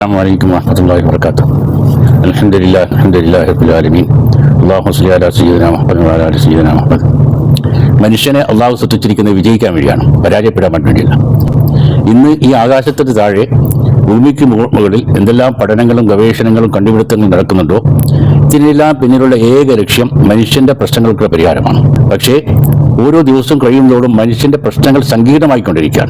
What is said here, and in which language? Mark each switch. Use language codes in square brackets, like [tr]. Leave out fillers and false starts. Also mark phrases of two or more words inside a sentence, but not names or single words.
[ar] السلام عليكم ورحمة الله وبركاته. الحمد لله رب العالمين. اللهم صل على سيدنا محمد وعلى آل سيدنا محمد. [ml] മനുഷ്യനെ അള്ളാഹു സൃഷ്ടിച്ചിരിക്കുന്നത് വിജയിക്കാൻ വേണ്ടിയാണ്, പരാജയപ്പെടാൻ വേണ്ടിയല്ല. ഇന്ന് ഈ ആകാശത്തിന് താഴെ ഭൂമിക്ക് മുകളിൽ എന്തെല്ലാം പഠനങ്ങളും ഗവേഷണങ്ങളും കണ്ടുപിടുത്തങ്ങളും നടക്കുന്നുണ്ടോ, ഇതിനെല്ലാം പിന്നിലുള്ള ഏക ലക്ഷ്യം മനുഷ്യന്റെ പ്രശ്നങ്ങൾക്കുള്ള പരിഹാരമാണ്. പക്ഷേ ഓരോ ദിവസവും കഴിയുന്നതോടും മനുഷ്യന്റെ പ്രശ്നങ്ങൾ സങ്കീർണമായിക്കൊണ്ടിരിക്കുകയാണ്.